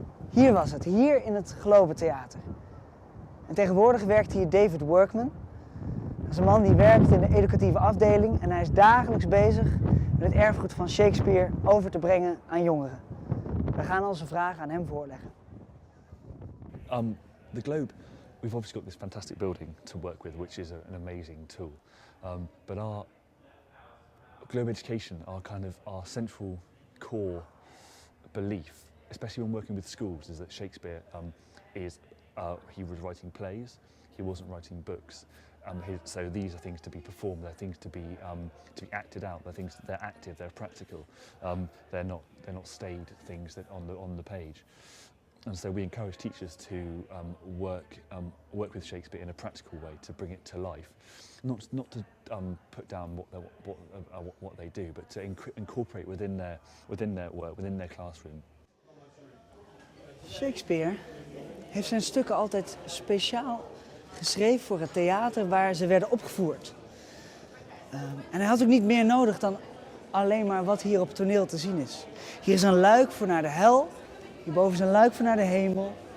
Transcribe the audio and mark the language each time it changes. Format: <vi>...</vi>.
<nl>Hier was het, hier in het Globe Theater. En tegenwoordig werkt hier David Workman. Dat is een man die werkt in de educatieve afdeling en hij is dagelijks bezig met het erfgoed van Shakespeare over te brengen aan jongeren. We gaan onze vragen aan hem voorleggen.</nl> <en>The Globe, we've obviously got this fantastic building to work with, which is an amazing tool. But our Globe education, our central core belief, especially when working with schools, is that Shakespeare he was writing plays, he wasn't writing books. So these are things to be performed, they're things to be acted out, they're active, they're practical. They're not staid things that on the page. And so we encourage teachers to work with Shakespeare in a practical way to bring it to life, not to put down what they do, but to incorporate within their work, within their classroom.</en> <nl>Shakespeare heeft zijn stukken altijd speciaal geschreven voor het theater waar ze werden opgevoerd. En hij had ook niet meer nodig dan alleen maar wat hier op het toneel te zien is. Hier is een luik voor naar de hel, hierboven is een luik voor naar de hemel.</nl>